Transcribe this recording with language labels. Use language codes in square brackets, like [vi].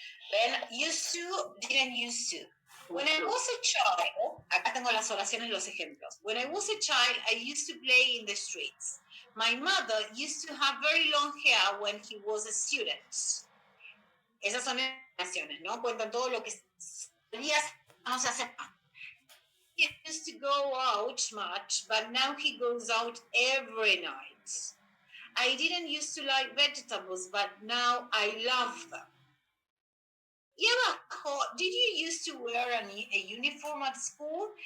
[en] Then, used to, didn't used to. When I was a child, [es] acá tengo las oraciones, los ejemplos. [en] When I was a child, I used to play in the streets. My mother used to have very long hair when he was a student. [es] Esas son oraciones, ¿no? Cuentan todo lo que solía no se hace. [en] He used to go out much, but now he goes out every night. I didn't used to like vegetables, but now I love them. [es] Y abajo, [en] did you used to wear a uniform at school?